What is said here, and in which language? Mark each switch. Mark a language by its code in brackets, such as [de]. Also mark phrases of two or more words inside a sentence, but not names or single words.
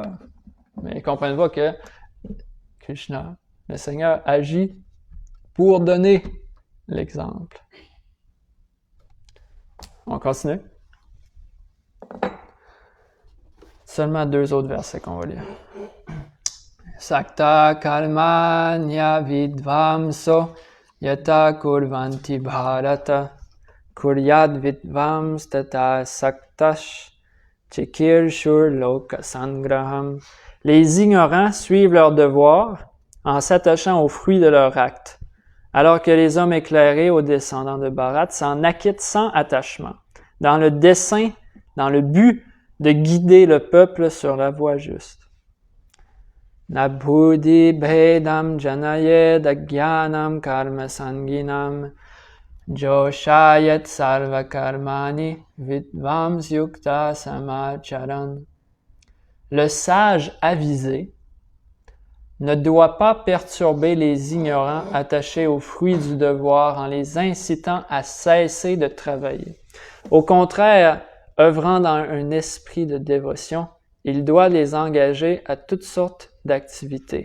[fr] Mais ils ne comprennent pas que Krishna, le Seigneur, agit pour donner l'exemple. On continue. Seulement 2 autres versets qu'on va lire. [sa] Sakta kalmanya vidvamso yata kurvanti bharata kuryad vidvams tata saktash chikir shur loka sangraham. [fr] Les ignorants suivent leur devoir en s'attachant aux fruits de leur acte, alors que les hommes éclairés aux descendants de Bharat s'en acquittent sans attachement, dans le dessein, dans le but de guider le peuple sur la voie juste. [sa] Nabhudi bhedam janayed agyanam karma sanginam joshayat sarva karmani vidvams yukta samacharan. [fr] Le sage avisé ne doit pas perturber les ignorants attachés aux fruits du devoir en les incitant à cesser de travailler. Au contraire, œuvrant dans un esprit de dévotion, il doit les engager à toutes sortes d'activités.